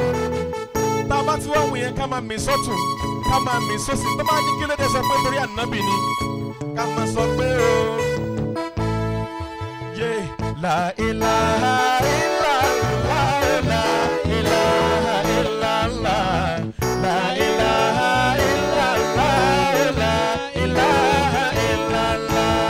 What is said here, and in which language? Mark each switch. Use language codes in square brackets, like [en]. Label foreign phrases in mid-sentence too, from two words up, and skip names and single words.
[yo] tá a bá ti wá wù yẹn ká máa mì sọ́tún ká máa mì sósì tó bá ní kí ló dé sọ pé torí ànábì ni ká máa sọ pé o yé [ar] لا إله إلا الله لا إله إلا الله لا إله إلا الله لا إله إلا الله.